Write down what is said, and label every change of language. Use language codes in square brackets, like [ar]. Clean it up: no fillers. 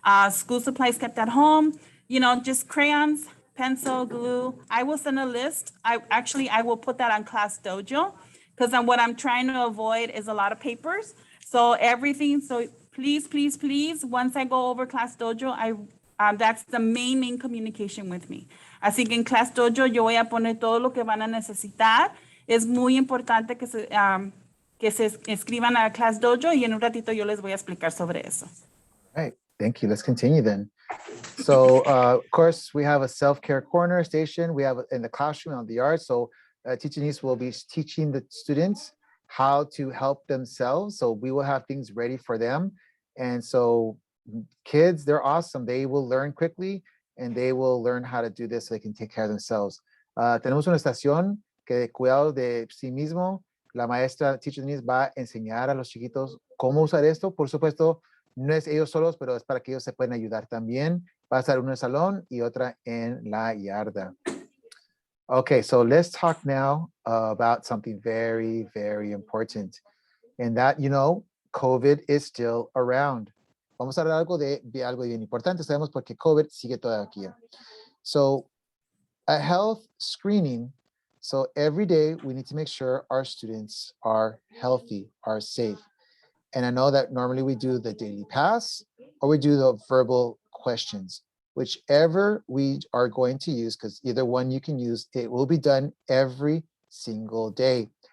[en] School supplies kept at home, just crayons, pencil, glue. I will send a list. I will put that on Class Dojo, because what I'm trying to avoid is a lot of papers, so everything, so please, once I go over Class Dojo, that's the main communication with me. [es] Así que en Class Dojo yo voy a poner todo lo que van a necesitar. Es muy importante que se escriban a Class Dojo y en un ratito yo les voy a explicar sobre eso. [en] All right, thank you. Let's continue then. So, of course, we have a self-care corner station. We have in the classroom on the yard. So, Teacher Denise will be teaching the students how to help themselves. So we will have things ready for them. And so kids, they're awesome. They will learn quickly and they will learn how to do this so they can take care of themselves. [es] Tenemos una estación que de cuidado de sí mismo. La maestra Teacher Denise va a enseñar a los chiquitos cómo usar esto. Por supuesto, no es ellos solos, pero es para que ellos se puedan ayudar también. Va a estar una en el salón y otra en la yarda. [en] Okay, so let's talk now about something very, very important. And that, COVID is still around. [es] Vamos a hablar de algo bien importante. Sabemos porque COVID sigue todavía. [en] So a health screening. So every day we need to make sure our students are healthy, are safe. And I know that normally we do the daily pass or we do the verbal questions. Whichever we are going to use, because either one you can use, it will be done every single day.